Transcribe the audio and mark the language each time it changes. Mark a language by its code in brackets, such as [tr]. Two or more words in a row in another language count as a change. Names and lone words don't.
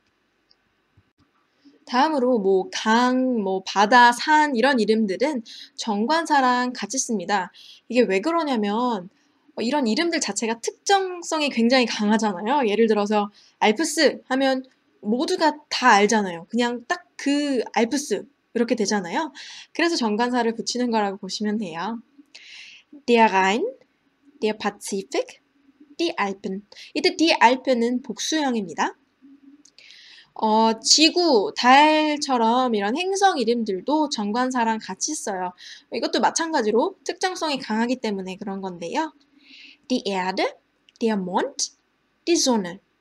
[ko] 다음으로 뭐 강, 뭐 바다, 산 이런 이름들은 정관사랑 같이 씁니다. 이게 왜 그러냐면 이런 이름들 자체가 특정성이 굉장히 강하잖아요. 예를 들어서 알프스 하면 모두가 다 알잖아요. 그냥 딱 그 알프스 이렇게 되잖아요. 그래서 정관사를 붙이는 거라고 보시면 돼요. [de] Der Rhein, der Pazifik, die Alpen. [ko] 이때 [de] die Alpen [ko] 은 복수형입니다. 지구, 달처럼 이런 행성 이름들도 정관사랑 같이 써요. 이것도 마찬가지로 특정성이 강하기 때문에 그런 건데요. [de] Die Erde, der Mond, die Sonne.